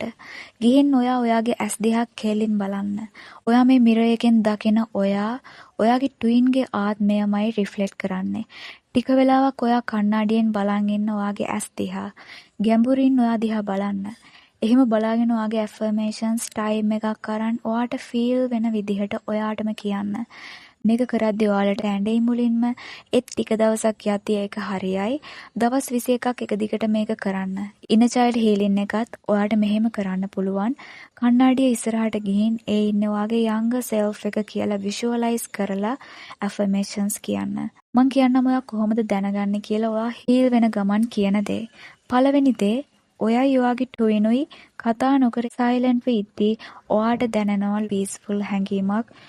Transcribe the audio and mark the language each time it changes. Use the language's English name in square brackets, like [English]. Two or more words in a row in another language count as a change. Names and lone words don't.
[Sinhala] ගිහින් ඔයාගේ ඇස් දිහා කෙලින් බලන්න. ඔයා මේ මිරර් එකෙන් දකින ඔයාගේ ට්වින්ගේ ආත්මයමයි රිෆ්ලෙක්ට් කරන්නේ. ටික වෙලාවක් ඔයා කණ්ණාඩියෙන් බලන් ඉන්න ඔයාගේ ඇස් දිහා. ගැඹුරින් ඔයා දිහා බලන්න. එහෙම බලාගෙන ඔයාගේ [English] affirmations time [Sinhala] එකක් අරන් ඔයාට feel වෙන විදිහට ඔයාටම කියන්න. මේක කරද්දී ඔයාලට ඇඬෙයි මුලින්ම ටික දවසක් යද්දී ඒක හරියයි. දවස් 21ක් එක දිගට මේක කරන්න. [English] inner child healing [Sinhala] එකත් ඔයාට මෙහෙම කරන්න පුළුවන්. කණ්ණාඩිය ඉස්සරහට ගිහින් ඒ ඉන්න ඔයාගේ [English] younger self [Sinhala] එක කියලා visualize කරලා affirmations කියන්න. මං කියන්නම් ඔයා කොහොමද දැනගන්නේ කියලා ඔයා heal වෙන ගමන් කියන දේ. පළවෙනි දේ ඔයයි ඔයාගේ ට්විනුයි කතා නොකර සයිලන්ට් වෙද්දී ඔයාට දැනෙනවා peaceful හැඟීමක්.